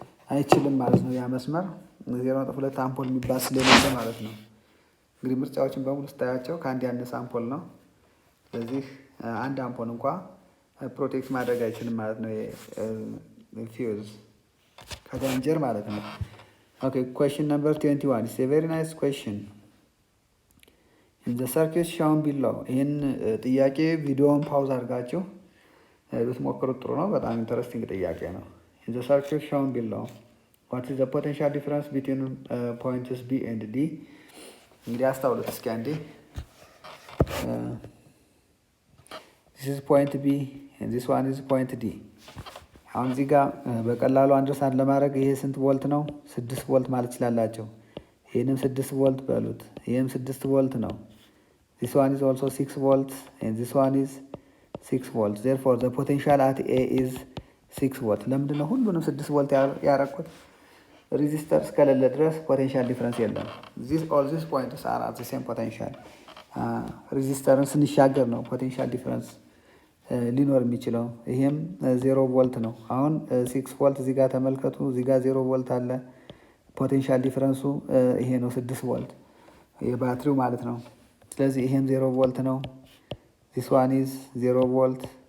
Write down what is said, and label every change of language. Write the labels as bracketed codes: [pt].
[am] አይችልም ማለት ነው ያ መስመር 0.2 አምፖል የሚባል ስለሌለ ማለት ነው። እንግዲህ ምርጫዎችን በሙሉ ስታያቸው ከአንድ ያነሰ አምፖል ነው። ስለዚህ አንድ አምፖል እንኳ ፕሮቴክት ማድረግ አይችልም ማለት ነው ፊውዝ ከዳንጀር ማለት ነው። ኦኬ [en] question number 21 it's a very nice question. In the circuit shown below [am] ይህን ጥያቄ ቪዲዮውን ፓውዝ አድርጋችሁ ብትሞክሩት ጥሩ ነው። በጣም ኢንተረስቲንግ ጥያቄ ነው። [en] In the circuit shown below what is the potential difference between points B and D? [am] እንግዲህ አስታውሉት እስኪ አንዴ [en] this is point B and this one is point D. [am] አሁን እዚህ ጋር በቀላሉ አንደርስታንድ ለማድረግ ይሄ ስንት ቮልት ነው? 6 ቮልት ማለት ይችላላችሁ። ይሄንም 6 ቮልት በሉት። ይሄም 6 ቮልት ነው። [en] this one is also 6 volts and this one is 6 volts. Therefore the potential at A is 6 volt. [am] ለምንድን ነው ሁሉንም 6 ቮልት ያረኩት? ሬዚስተር እስከሌለ ድረስ ፖቴንሻል ዲፍረንስ የለም። [en] all these points are at the same potential. [am] ሬዚስተርን ስንሻገር ነው ፖቴንሻል ዲፍረንስ ሊኖር የሚችለው። ይሄም 0 ቮልት ነው። አሁን 6 ቮልት እዚህ ጋር ተመልከቱ። እዚህ ጋር 0 ቮልት አለ። ፖቴንሻል ዲፍረንሱ ይሄ ነው 6 ቮልት የባትሪው ማለት ነው። ስለዚህ ይሄም 0 ቮልት ነው። [en] this one is 0 volt.